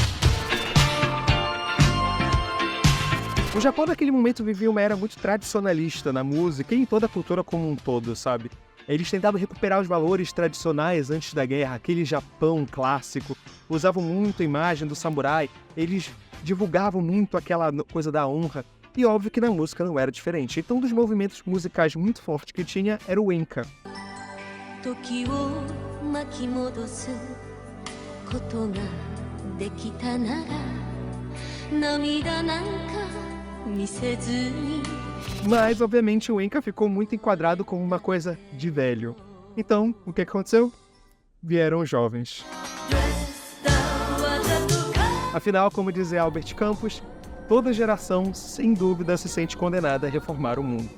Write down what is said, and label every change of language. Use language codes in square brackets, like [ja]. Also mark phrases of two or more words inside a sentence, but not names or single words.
[pt] O Japão naquele momento vivia uma era muito tradicionalista na música e em toda a cultura como um todo, sabe? Eles tentavam recuperar os valores tradicionais antes da guerra, aquele Japão clássico, usavam muito a imagem do samurai, eles divulgavam muito aquela coisa da honra, e óbvio que na música não era diferente. Então um dos movimentos musicais muito fortes que tinha era o Enka. [ja] 時を巻き戻すことができたなら涙なんか見せずに [pt] Mas, obviamente, o Enka ficou muito enquadrado como uma coisa de velho. Então, o que aconteceu? Vieram os jovens. Afinal, como dizia Albert Campos, toda geração, sem dúvida, se sente condenada a reformar o mundo.